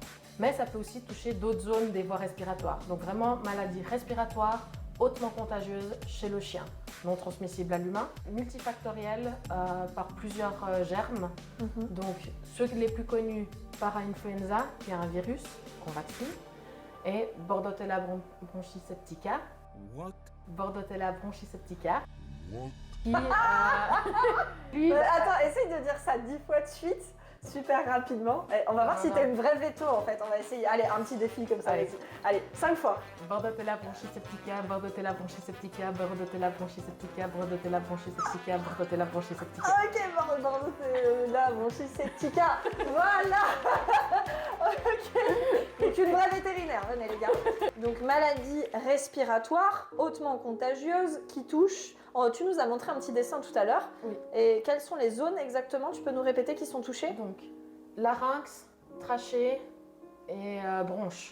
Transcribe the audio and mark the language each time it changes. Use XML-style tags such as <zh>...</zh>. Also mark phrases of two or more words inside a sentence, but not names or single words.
<fr>Mais ça peut aussi toucher d'autres zones des voies respiratoires. Donc vraiment maladie respiratoire hautement contagieuse chez le chien, non transmissible à l'humain, multifactorielle par plusieurs germes. Donc ceux les plus connus, para-influenza, qui est un virus qu'on vaccine, et Bordetella bronchiseptica. What? Bordetella bronchiseptica. What? Qui, lui, Attends, essaye de dire ça 10 fois de suite. Super rapidement. On va voir si t'as une vraie veto en fait. On va essayer. Allez, un petit défi comme ça. Allez. Allez, 5 fois. Bordetella bronchiseptica, Bordetella bronchiseptica, Bordetella bronchiseptica, Bordetella bronchiseptica, Bordetella bronchiseptica. Ok, Bordetella bronchiseptica. Voilà. Ok. Donc une vraie vétérinaire, venez les gars. Donc maladie respiratoire hautement contagieuse qui touche. Oh, tu nous as montré un petit dessin tout à l'heure. Oui. Et quelles sont les zones exactement? Tu peux nous répéter qui sont touchées? Donc, larynx, trachée et bronche.</fr>